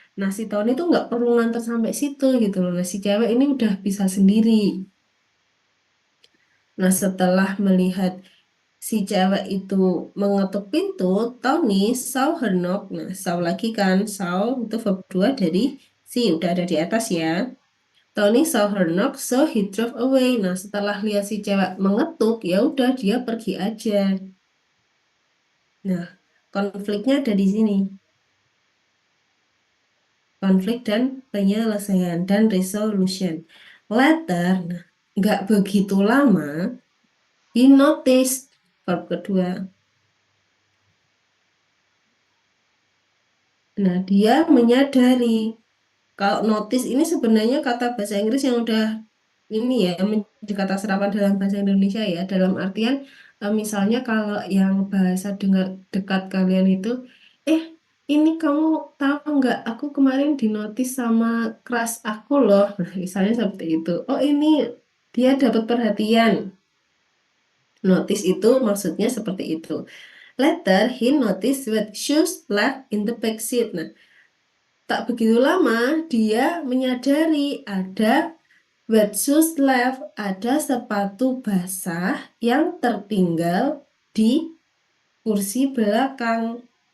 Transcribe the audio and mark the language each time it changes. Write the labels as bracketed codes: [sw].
[id] Nah, si Tony itu nggak perlu nganter sampai situ gitu loh. Nah, si cewek ini udah bisa sendiri. Nah, setelah melihat si cewek itu mengetuk pintu, [en] Tony saw her knock. [id] Nah, saw lagi kan, saw itu verb 2 dari si, udah ada di atas ya. [en] Tony saw her knock, so he drove away. [id] Nah, setelah lihat si cewek mengetuk, ya udah dia pergi aja. Nah, konfliknya ada di sini. Konflik dan penyelesaian dan resolution. [en] Later, [id] nah, nggak begitu lama, [en] he noticed, [id] verb kedua. Nah, dia menyadari. Kalau notice ini sebenarnya kata bahasa Inggris yang udah ini ya, menjadi kata serapan dalam bahasa Indonesia ya. Dalam artian, misalnya kalau yang bahasa dengar dekat kalian itu, ini kamu tahu nggak, aku kemarin dinotis sama crush aku loh. Nah, misalnya seperti itu. Oh, ini dia dapat perhatian. Notice itu maksudnya seperti itu. [en] Later, he noticed with shoes left in the back seat. [id] Nah, tak begitu lama dia menyadari ada [en] wet shoes left, [id] ada sepatu basah yang tertinggal di kursi belakang.